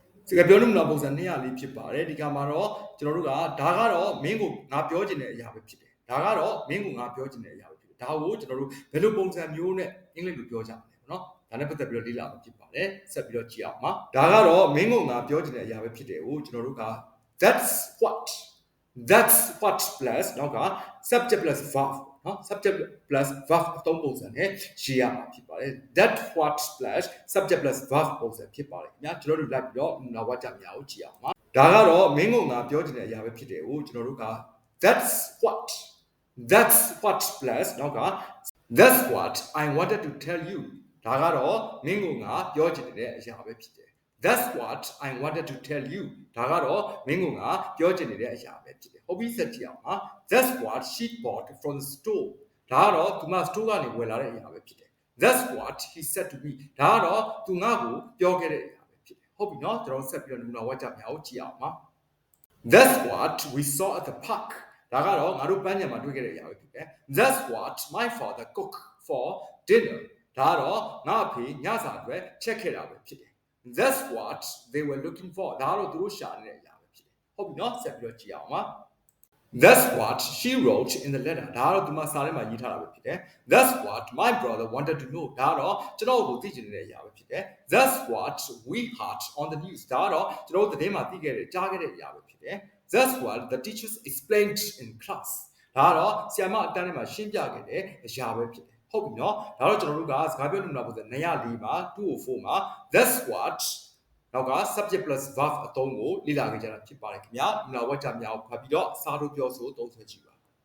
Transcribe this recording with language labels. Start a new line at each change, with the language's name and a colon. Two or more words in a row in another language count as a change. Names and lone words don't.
Burmese: စကားပြောလို့မလားပုံစံ204ဖြစ်ပါတယ်ဒီကမှာတော့ကျွန်တော်တို့ကဒါကတော့မင်းကိုငါပြောချင်တဲ့အရာပဲဖြစ်တယ်ဒါကတော့မင်းကိုငါပြောချင်တဲ့အရာပဲဖြစ်တယ်ဒါကိုကျွန်တော်တို့ဘယ်လိုပုံစံမျိုးနဲ့အင်္ဂလိပ်လိုပြောကြမလဲเนาะဒါနဲ့ပတ်သက်ပြီးတော့လေ့လာမှာဖြစ်ပါတယ်ဆက်ပြီးတော့ကြည့်အောင်ပါဒါကတော့မင်းကိုငါပြောချင်တဲ့အရာပဲဖြစ်တယ်ကိုကျွန်တော်တို့က that's
English: what plus
Burmese: နောက်က
English: subject plus verb
Burmese: เนาะ
English: subject plus verb
Burmese: အသုံးပုံစံနဲ့ရေးရမှာဖြစ်ပါတယ်
English: that what plus subject plus verb
Burmese: ပုံစံဖြစ်ပါတယ်ခင်ဗျာကျွန်တော်တို့လိုက်ပြီးတော့နောက်ဝါကြများကိုကြည့်အောင်ပါဒါကတော့မင်းကငါပြောချင်တဲ့အရာပဲဖြစ်တယ်ကိုကျွန်တော်တို့က that's
English: what plus
Burmese: နောက်က
English: that's what I wanted to tell you
Burmese: ဒါကတော့မင်းကငါပြောချင်တဲ့အရာပဲဖြစ်တယ်
English: that's what I wanted to tell you
Burmese: ဒါကတော့မင်းကငါပြောချင်နေတဲ့အရာပဲဖြစ်တယ်ဟုတ်ပြီဆက်ကြည့်အောင်ပါ
English: that's what she bought from the store
Burmese: ဒါကတော့သူမ store ကနေဝယ်လာတဲ့အရာ ပဲဖြစ်တယ်
English: that's what he said to me
Burmese: ဒါကတော့သူငါ့ကိုပြောခဲ့တဲ့အရာပဲဖြစ်တယ်ဟုတ်ပြီเนาะကျွန်တော်ဆက်ပြီးတော့နမူနာဝါကြများကိုကြည့်အောင်ပါ
English: that's what we saw at the park
Burmese: ဒါကတော့ငါတို့ပန်းခြံမှာတွေ့ခဲ့တဲ့အရာပဲ ဖြစ်တယ်
English: that's what my father cooked for dinner
Burmese: ဒါကတော့ငါအဖေညစာအတွက်ချက်ခဲ့တာပဲဖြစ်တယ်
English: That's what they were looking for
Burmese: ဒါတော့သူတို့ရှာနေတဲ့အရာ ပဲဖြစ်တယ်ဟုတ်ပြီเนาะဆက်ပြီးတော့ကြည့်အောင်ပါ
English: That's what she wrote in the letter
Burmese: ဒါတော့ဒီမှာစာထဲမှာရေးထားတာပဲဖြစ်တယ်
English: That's what my brother wanted to know
Burmese: ဒါတော့ကျွန်တော်ကိုသိချင်တဲ့အရာပဲဖြစ်တယ်
English: That's what we heard on the news
Burmese: ဒါတော့ကျွန်တော်သတင်းမှာသိခဲ့တဲ့ကြားခဲ့တဲ့အရာပဲဖြစ်တယ်
English: That's what the teachers explained in class
Burmese: ဒါတော့ဆရာမအတန်းထဲမှာရှင်းပြခဲ့တဲ့အရာပဲဖြစ်တယ်ဟုတ်ပြီเนาะဒါတော့ကျွန်တော်တို့ကစကားပြောလို့မလားပုံစံ204မှာ204မှာ
English: that's what
Burmese: နောက်က
English: subject plus verb
Burmese: အသုံးကိုလေ့လာခဲ့ကြတာဖြစ်ပါတယ်ခင်ဗျာဒီမှာဝါကြများကိုဖတ်ပြီးတော့စာတို့ပြောဆိုသုံးဆွဲကြည့်ပါ